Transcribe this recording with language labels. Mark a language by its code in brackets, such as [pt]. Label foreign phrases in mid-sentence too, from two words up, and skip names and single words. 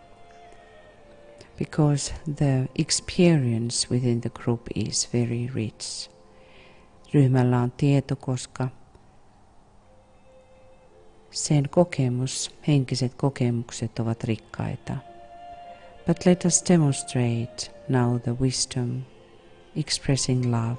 [en] because the experience within the group is very rich. [fi] Ryhmällä on tieto, koska sen kokemus, henkiset kokemukset ovat rikkaita. [en] But let us demonstrate now the wisdom expressing love.